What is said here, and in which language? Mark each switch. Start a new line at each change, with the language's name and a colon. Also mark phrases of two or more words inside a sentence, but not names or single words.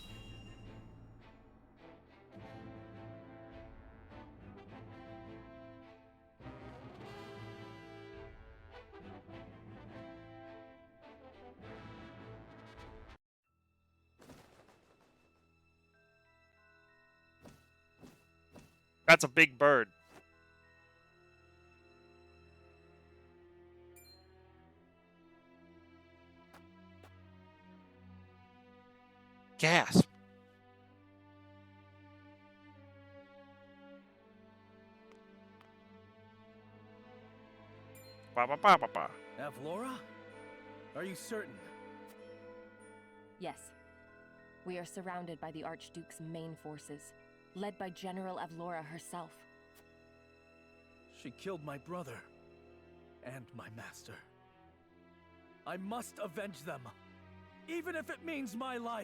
English: That's a big bird. Gasp. Ba ba ba ba ba. Avlora? Are you certain? Yes. We are surrounded by the Archduke's main forces, led by General Avlora herself. She killed my brother and my master. I must avenge them, even if it means my life.